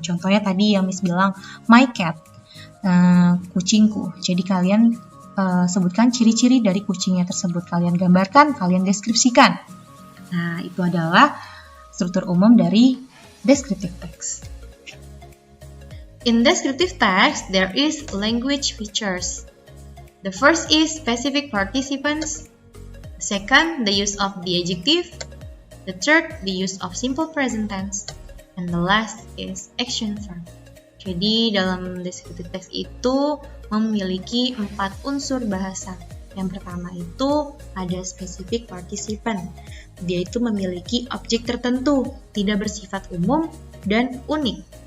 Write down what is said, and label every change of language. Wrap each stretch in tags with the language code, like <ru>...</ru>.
<id>Contohnya tadi yang Miss bilang,</id> <en>my cat,</en> <id>kucingku. Jadi kalian sebutkan ciri-ciri dari kucingnya tersebut. Kalian gambarkan, kalian deskripsikan. Nah, itu adalah struktur umum dari descriptive text.</id> <en>In descriptive text, there is language features. The first is specific participants. The second, the use of the adjective. The third, the use of simple present tense. And the last is action verb.</en> <id>Jadi, dalam descriptive text itu memiliki 4 unsur bahasa. Yang pertama itu ada specific participant. Dia itu memiliki objek tertentu, tidak bersifat umum dan unik.</id>